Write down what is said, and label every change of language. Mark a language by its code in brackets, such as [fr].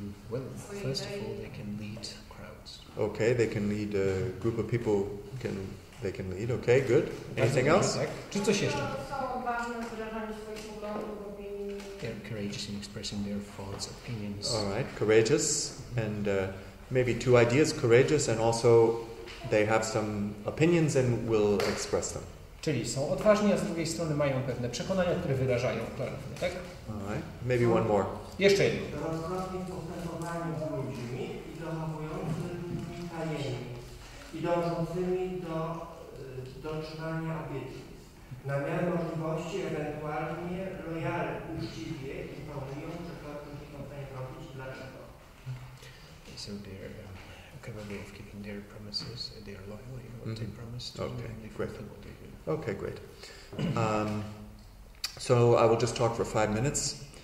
[en] Well, first of all, they can lead crowds. Okay, they can lead a group of people. They can lead. Okay, good. Anything else? [pl] Tak. Czy coś jeszcze? Są odważne w wyrażaniu swoich poglądów, opinii. [en] They're courageous in expressing their thoughts, opinions. All right, courageous, and maybe two ideas: courageous, and also they have some opinions and will express them. [pl] Czyli są odważni, a z drugiej strony mają pewne przekonania, które wyrażają klarownie, tak? [en] All right, maybe one more. [pl] Jeszcze jedno. Roztropni w postępowaniu z ludźmi i zachowującymi tajemnic i dążącymi do dotrzymania obietnic. Na miarę możliwości ewentualnie lojalnie, uczciwie informują, że to nie są w stanie robić. Dlaczego? [en] So they're capable of keeping their promises. They are loyal in what they promise to do, and they fulfill what they do. Okay, great. So I will just talk for 5 minutes.